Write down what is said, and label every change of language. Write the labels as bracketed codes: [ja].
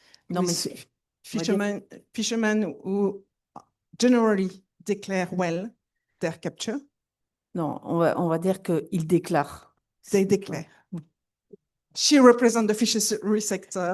[fr] Non, mais [en] fishermen who generally declare well their capture. [fr] Non, on va dire qu'ils déclarent. [en] They declare. She represents the fishery sector.